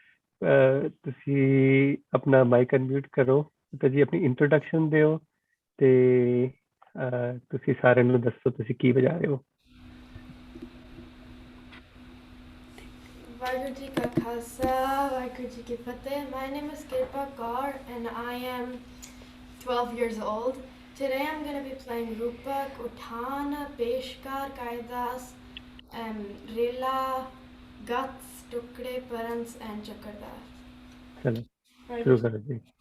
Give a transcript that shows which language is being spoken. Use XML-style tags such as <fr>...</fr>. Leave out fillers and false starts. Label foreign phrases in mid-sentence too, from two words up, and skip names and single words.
<pa>ਤੁਸੀਂ ਆਪਣਾ</pa> <en>mic unmute</en> <pa>ਕਰੋ ਤੇ ਜੀ ਆਪਣੀ ਇੰਟਰੋਡਕਸ਼ਨ ਦਿਓ ਤੇ ਤੁਸੀਂ ਸਾਰਿਆਂ ਨੂੰ ਦੱਸੋ ਤੁਸੀਂ ਕੀ ਵਜਾ ਰਹੇ ਹੋ। ਵਾਹਿਗੁਰੂ ਜੀ ਕਾ ਖਾਲਸਾ ਵਾਹਿਗੁਰੂ ਜੀ ਕੀ ਫਤਿਹ।</pa> <en>My name is Kirpa Kaur and I am 12 years old. Today I'm going to be playing Rupak, Uthan, Peshkar, Kaidas, Rila, Guts, Tukde, Parans and Chakardar.</en> <pa>ਚਲੋ ਸ਼ੁਰੂ ਕਰੋ ਜੀ।</pa>